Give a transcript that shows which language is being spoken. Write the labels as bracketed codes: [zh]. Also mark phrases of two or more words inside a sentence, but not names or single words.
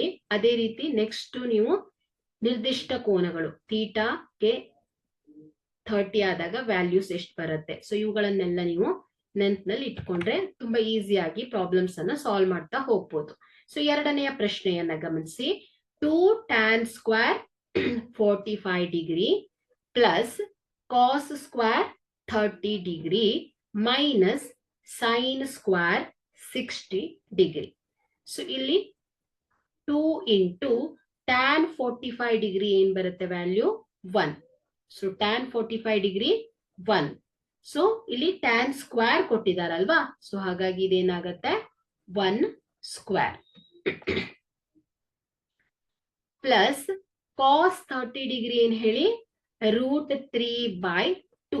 [kn] ಅದೇ ರೀತಿ ನೆಕ್ಸ್ಟ್ ನೀವು ನಿರ್ದಿಷ್ಟ ಕೋನಗಳು, ಥೀಟಾಗೆ 30 ಆದಾಗ ವ್ಯಾಲ್ಯೂಸ್ ಎಷ್ಟು ಬರುತ್ತೆ, ಸೊ ಇವುಗಳನ್ನೆಲ್ಲ ನೀವು ನೆನಪಿನಲ್ಲಿ ಇಟ್ಕೊಂಡ್ರೆ ತುಂಬಾ ಈಸಿಯಾಗಿ ಪ್ರಾಬ್ಲಮ್ಸ್ ಅನ್ನ ಸಾಲ್ವ್ ಮಾಡ್ತಾ ಹೋಗ್ಬೋದು. ಸೊ ಎರಡನೆಯ ಪ್ರಶ್ನೆಯನ್ನ ಗಮನಿಸಿ. [en] 2 tan² 45 degree plus cos square 30 degree minus sin square 60 degree. [kn] So ಇಲ್ಲಿ 2 [en] into tan 45 degree [kn] ಏನ್ ಬರುತ್ತೆ ವ್ಯಾಲ್ಯೂ 1. ಸೊ [en] tan 45 degree [kn] 1. ಸೊ ಇಲ್ಲಿ [en] tan square [kn] ಕೊಟ್ಟಿದಾರಲ್ವಾ, ಸೊ ಹಾಗಾಗಿ ಇದೇನಾಗತ್ತೆ [en] 1 square plus cos 30 degree [kn] ಏನ್ ಹೇಳಿ √3/2.